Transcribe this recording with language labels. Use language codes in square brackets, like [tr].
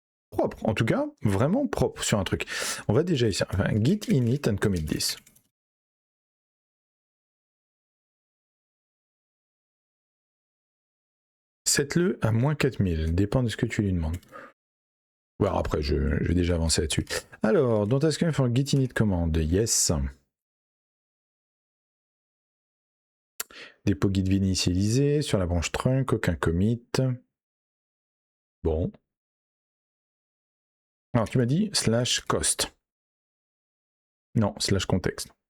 [fr] Propre, en tout cas, vraiment propre sur un truc. On va déjà essayer. [en] Enfin, git init and commit this. [fr] Set-le à -4000, dépend de ce que tu lui demandes. Bon, après, je vais déjà avancer là-dessus. [en] Alors, don't ask me for git init command. Yes. [fr] Dépôt git initialisé sur la branche trunk, aucun commit. Bon. Alors, tu m'as dit /cost. Non, /contexte.